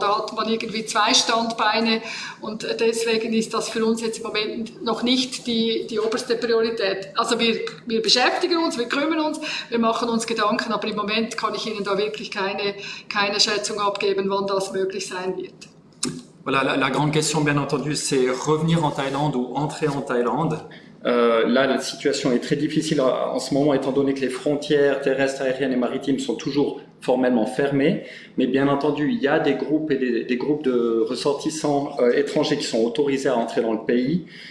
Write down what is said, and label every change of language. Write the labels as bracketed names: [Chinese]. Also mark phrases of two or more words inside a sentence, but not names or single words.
[German] Da hat man irgendwie 2 Standbeine und deswegen ist das für uns jetzt im Moment noch nicht die oberste Priorität. Also wir beschäftigen uns, wir kümmern uns, wir machen uns Gedanken, aber im Moment kann ich Ihnen da wirklich keine Schätzung abgeben, wann das möglich sein wird. [French] Voilà, la grande question, bien entendu, c'est revenir en Thaïlande ou entrer en Thaïlande. Là, la situation est très difficile en ce moment, étant donné que les frontières terrestres, aériennes et maritimes sont toujours formellement fermées. Mais bien entendu, il y a des groupes et des groupes de ressortissants étrangers qui sont autorisés à entrer dans le pays.